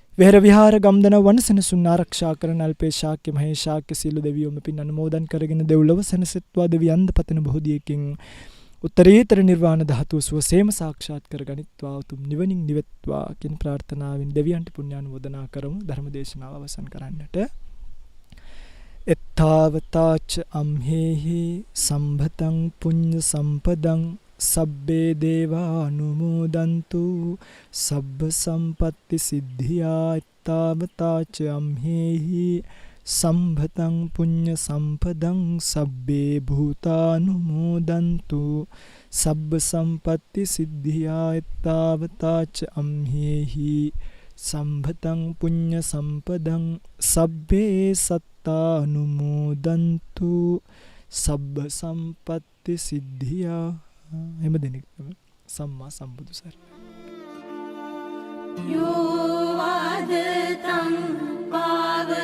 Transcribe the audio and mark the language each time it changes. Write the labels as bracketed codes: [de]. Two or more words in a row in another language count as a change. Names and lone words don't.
[si] විහෙර විහාර ගම්දන වනසෙනසුන් ආරක්ෂා කරන අල්පේ ශාක්‍ය මහේ ශාක්‍ය සීල දෙවියෝම පින් අනුමෝදන් කරගෙන දෙව්ලොව සැනසෙත්වා දෙවියන්ද පතන බොහෝදියකින් උත්තරීතර නිර්වාණ ධාතුව සුවසේම සාක්ෂාත් කරගනිත්වා උතුම් නිවනින් නිවෙත්වා කියන ප්‍රාර්ථනාවෙන් දෙවියන්ට පුණ්‍යානුමෝදනා කරමු. ධර්ම දේශනාව අවසන් කරන්නට. [pi] එත්තාවතාච අම්හෙහි සම්භතං පුඤ්ඤ සම්පදං සබ්බේ දේවා අනුමෝදන්තු සබ්බ සම්පත්ති සිද්ධියා. එත්තාවතාච අම්හෙහි සම්භතං පුඤ්ඤ සම්පදං සබ්බේ භූතානුමෝදන්තු සබ්බ සම්පත්ති සිද්ධියා. එත්තාවතාච අම්හෙහි සම්භතං පුඤ්ඤ සම්පදං සබ්බේ සත්තානුමෝදන්තු සබ්බ සම්පත්ති සිද්ධියා. [si] එම දෙනෙක්ම සම්මා සම්බුදු සරණයි. [pi] යෝ වාදතං